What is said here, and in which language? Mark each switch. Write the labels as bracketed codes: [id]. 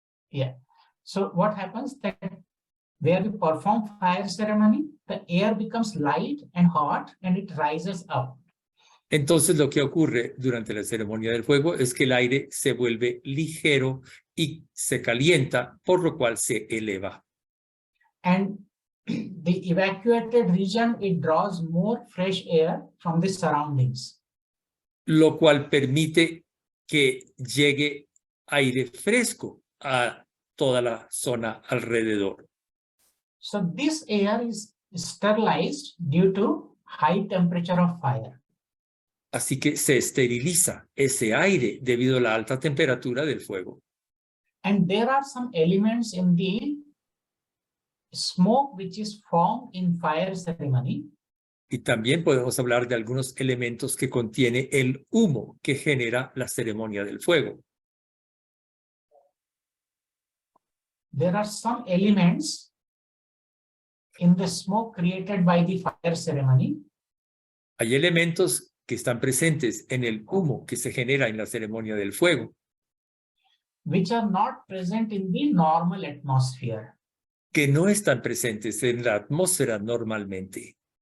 [en] Yeah. So what happens that where we perform fire ceremony, the air becomes light and hot and it rises up. [es] Entonces lo que ocurre durante la ceremonia del fuego es que el aire se vuelve ligero y se calienta, por lo cual se eleva. [en] And the evacuated region, it draws more fresh air from the surroundings. [es] Lo cual permite que llegue aire fresco a toda la zona alrededor. [en] So this air is sterilized due to high temperature of fire. [es] Así que se esteriliza ese aire debido a la alta temperatura del fuego. [en] And there are some elements in the smoke which is formed in fire ceremony. [es] Y también podemos hablar de algunos elementos que contiene el humo que genera la ceremonia del fuego. [en] There are some elements in the smoke created by the fire ceremony. [es] Hay elementos que están presentes en el humo que se genera en la ceremonia del fuego, [en] which are not present in the normal atmosphere. [es] que no están presentes en la atmósfera normalmente.